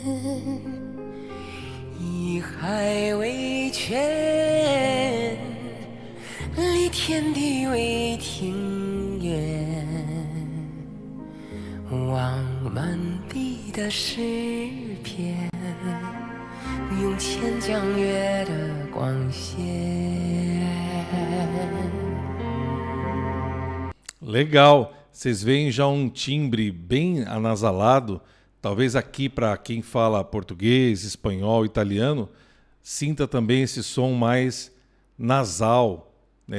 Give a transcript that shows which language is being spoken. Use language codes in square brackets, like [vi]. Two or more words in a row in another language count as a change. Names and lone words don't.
[zh] 以海为泉，立天地为庭院，望满地的诗篇，用千江月的光线。 [pt] Legal, vocês veem já um timbre bem anasalado, talvez aqui para quem fala português, espanhol, italiano, sinta também esse som mais nasal, né?